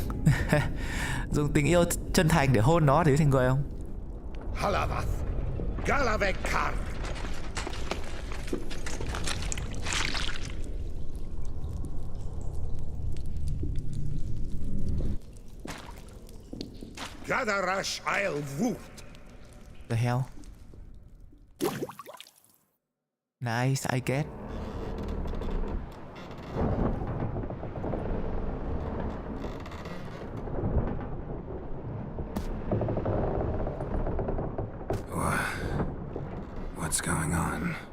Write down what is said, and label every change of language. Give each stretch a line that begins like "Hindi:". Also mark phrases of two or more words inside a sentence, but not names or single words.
Vietnamese: Dùng tình yêu chân thành để hôn nó thì biến thành người không? Halavath. Galavekar. Gadarash I'll Woot.
English: The hell? Nice, I get. What's going on?